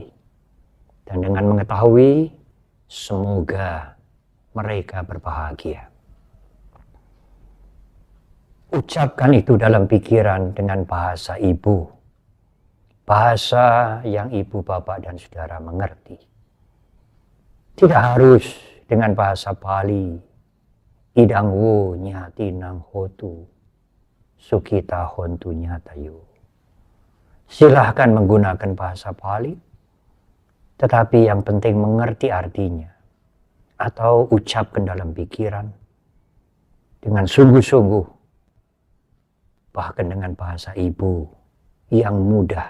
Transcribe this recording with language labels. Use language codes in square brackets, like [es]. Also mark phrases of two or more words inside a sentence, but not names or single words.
[id] Dan dengan mengetahui, semoga mereka berbahagia. Ucapkan itu dalam pikiran dengan bahasa ibu. Bahasa yang ibu, bapak, dan saudara mengerti. Tidak harus dengan bahasa Pali. [pi] Idang wo nyati nang hotu. Sukita hontu nyatayu. [id] Silahkan menggunakan bahasa Pali. Tetapi yang penting mengerti artinya. Atau ucapkan dalam pikiran. Dengan sungguh-sungguh. Bahkan dengan bahasa ibu yang mudah.